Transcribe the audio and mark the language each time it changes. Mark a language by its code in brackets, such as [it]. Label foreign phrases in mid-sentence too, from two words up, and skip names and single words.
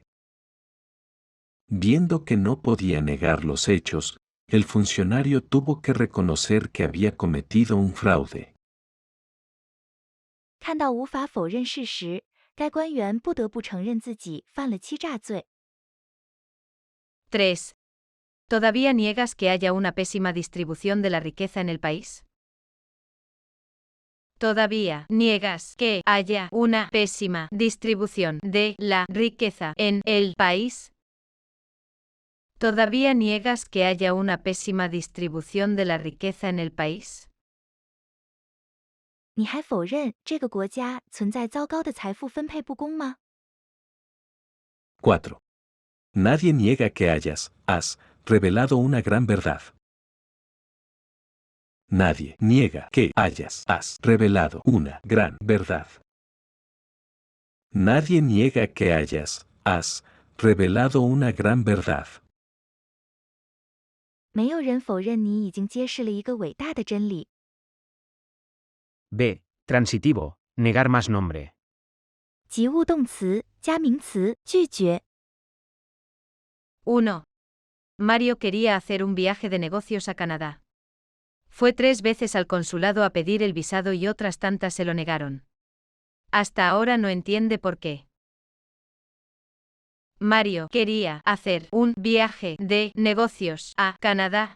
[es] Viendo que no podía negar los hechos, el funcionario tuvo que reconocer que había cometido un fraude. [zh] 看到无法否认事实，该官员不得不承认自己犯了欺诈罪。 3. [es] ¿Todavía niegas que haya una pésima distribución de la riqueza en el país? ¿Todavía niegas que haya una pésima distribución de la riqueza en el país? ¿Todavía niegas que haya una pésima distribución de la riqueza en el país? [zh] 你还否认这个国家存在糟糕的财富分配不公吗？ 4. [es] Nadie niega que has revelado una gran verdad. Nadie niega que has revelado una gran verdad. Nadie niega que has revelado una gran verdad. [zh] 没有人否认你已经揭示了一个伟大的真理。 [es] B. Transitivo. Negar más nombre. [zh] 及物动词加名词拒绝。 1. [es] Mario quería hacer un viaje de negocios a Canadá. Fue 3 veces al consulado a pedir el visado y otras tantas se lo negaron. Hasta ahora no entiende por qué. Mario quería hacer un viaje de negocios a Canadá.